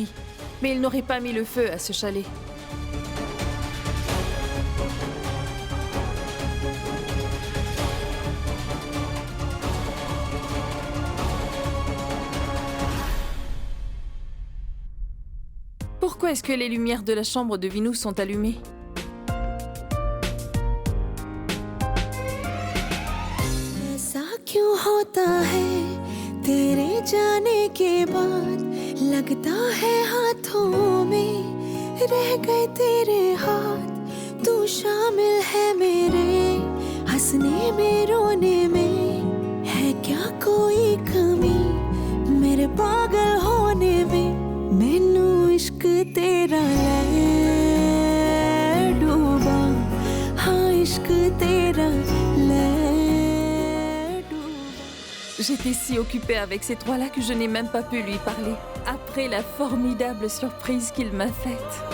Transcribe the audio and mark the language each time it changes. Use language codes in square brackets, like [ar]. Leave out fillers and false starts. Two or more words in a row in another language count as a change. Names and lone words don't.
[fr] Mais il n'aurait pas mis le feu à ce chalet. Pourquoi est-ce que les lumières de la chambre de Vinu sont allumées? [hi] क्यों होता है तेरे जाने के बाद लगता है हाथों में रह गए तेरे हाथ तू शामिल है मेरे हंसने में रोने में है क्या कोई कमी मेरे पागल होने में [pa] ਮੈਨੂੰ ਇਸ਼ਕ ਤੇਰਾ ਲੈ ਡੁੱਬਾ [hi] हाँ इश्क तेरा ले [fr] J'étais si occupée avec ces trois-là que je n'ai même pas pu lui parler, après la formidable surprise qu'il m'a faite.